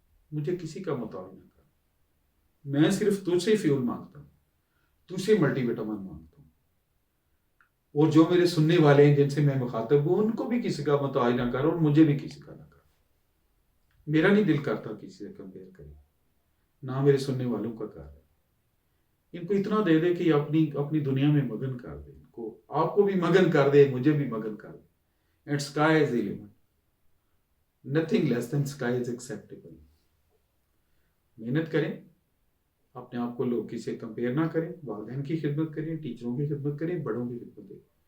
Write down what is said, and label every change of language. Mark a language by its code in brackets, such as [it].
[ur] مجھے کسی کا محتاج نہ کر. میں صرف تجھ سے فیول مانگتا ہوں, تجھ سے ملٹی وٹامن مانگتا ہوں. اور جو میرے سننے والے ہیں جن سے میں مخاطب ہوں, ان کو بھی کسی کا محتاج نہ کر اور مجھے بھی کسی کا نہ کر. میرا نہیں دل کرتا کسی سے کمپیئر کرے, نہ میرے سننے والوں کا کر. ان کو اتنا دے دے کہ اپنی دنیا میں مگن کر دے. ان کو, آپ کو بھی مگن کر دے, مجھے بھی مگن کر دے. [en] And sky is the limit. Nothing less than sky is acceptable. [ur] محنت کریں, اپنے آپ کو لوگ کسی سے کمپیئر نہ کریں, والدین کی خدمت کریں, ٹیچروں کی خدمت کریں, بڑوں کی خدمت کریں.